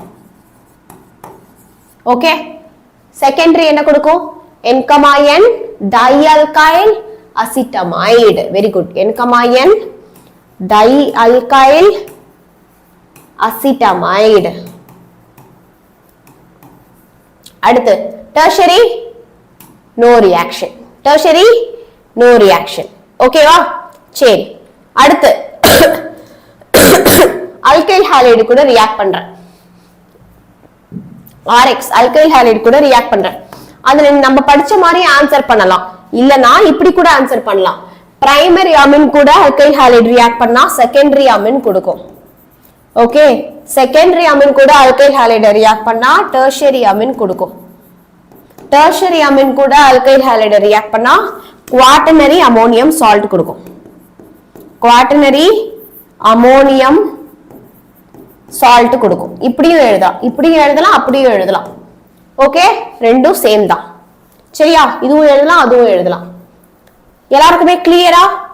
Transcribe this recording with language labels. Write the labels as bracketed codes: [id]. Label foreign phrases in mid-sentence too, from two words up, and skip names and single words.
[ta] ஓகே. செகண்டரி என்ன கொடுக்கும்? [en] N, N dialkyl acetamide. very good. N, N dialkyl acetamide. அடுத்து tertiary no reaction. tertiary no reaction. [ta] ஓகேவா? சரி. அடுத்து alkyl halide கூட ரியாக்ட் பண்றேன். [en] RX alkyl halide கூட ரியாக்ட் பண்றேன். [ta] அதுல நம்ம படிச்ச மாதிரி ஆன்சர் பண்ணலாம், இல்லனா இப்படி கூட ஆன்சர் பண்ணலாம். [en] primary amine கூட alkyl halide ரியாக்ட் பண்ணா secondary amine கொடுக்கும். ஓகே, secondary amine கூட alkyl halide ரியாக்ட் பண்ணா tertiary amine கொடுக்கும். tertiary amine கூட alkyl halide ரியாக்ட் பண்ணா quaternary ammonium salt கொடுக்கும். quaternary ammonium salt கொடுக்கும். [ta] இப்படியும் எழுதலாம், இப்படியும் எழுதலாம், அப்படியும் எழுதலாம். ஓகே, ரெண்டும் சேம் தான். சரியா? இதுவும் எழுதலாம், அதுவும் எழுதலாம். எல்லாருக்குமே கிளியரா?